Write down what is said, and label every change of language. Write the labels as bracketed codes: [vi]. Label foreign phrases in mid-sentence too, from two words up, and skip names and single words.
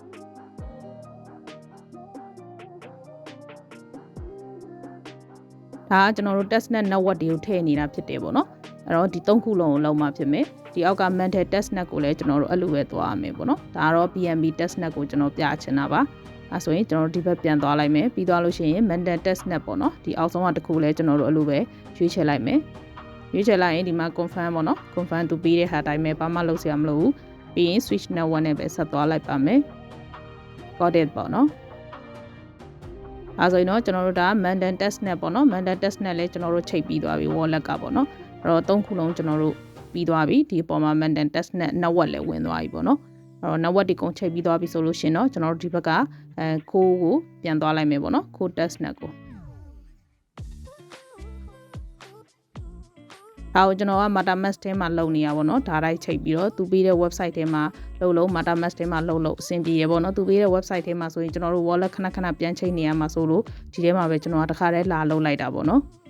[my] ဒါကကျွန်တော်တို့ [en] test net network [my] တွေကိုထည့်နေတာဖြစ်တယ်ပေါ့နော်အဲ့တော့ဒီ3ခုလုံးကိုလောက်မှဖြစ်မယ်ဒီအောက်က [en] mental test net [my] ကိုလည်းကျွန်တော်တို့အဲ့လိုပဲသွားရမယ်ပေါ့နော်ဒါကတော့ [en] BNB test net [my] ကိုကျွန် တော်ပြချင်တာပါအဲဆိုရင်ကျွန်တော်တို့ဒီဘက်ပြန်သွားလိုက်မယ်ပြီးသွားလို့ရှိရင် [en] mental test net [my] ပေါ့နော်ဒီအောက်ဆုံးကတစ်ခုလည်းကျွန်တော်တို့အဲ့လိုပဲရွေးချယ်လိုက် မယ်ရွေးချယ်လိုက်ရင်ဒီမှာ confirm ပေါ့နော် confirm သူပေးတဲ့ဟာတိုင်းပဲဘာမှလုပ်စရာမလိုဘူးပြီးရင် [en] switch network [my] နဲ့ပဲဆက်သွားလိုက်ပါမယ် [en] got it [my] ပေါ့နော်အဲဆိုရင်တော့ကျွန်တော်တို့ဒါ [en] mental test net [my] ပေါ့နော် [en] mental test net [my] လည်းကျွန်တော်တို့ချိန်ပြီးသွားပြီ wallet ကပေါ့နော်အဲ့တော့3ခုလုံးကျွန်တော်တို့ပြီးသွားပြီဒီအပေါ်မှာ [en] mental test net network [my] လည်းဝင်သွားပြီပေါ့နော်အဲ့တော့ network ဒီကုန်ချိန်ပြီးသွားပြီဆိုလို့ရှင်တော့ကျွန်တော်တို့ဒီဘက်ကခိုးကိုပြန်သွားလိုက်မယ်ပေါ့နော် [en] code test net [my] ကို ဒါကိုကျွန်တော်က Metamask ထဲမှာလုပ်နေရပါတော့ဒါတိုင်းချိန်ပြီးတော့သူပေးတဲ့ website ထဲမှာလုပ် Metamask ထဲမှာလုပ်အဆင်ပြေရပါတော့သူပေးတဲ့ website ထဲမှာဆိုရင်ကျွန်တော်တို့ wallet ခဏပြန်ချိန်နေရမှာဆိုလို့ဒီထဲမှာပဲကျွန်တော်ကတစ်ခါတည်းလာလုပ်လိုက်တာပေါ့နော်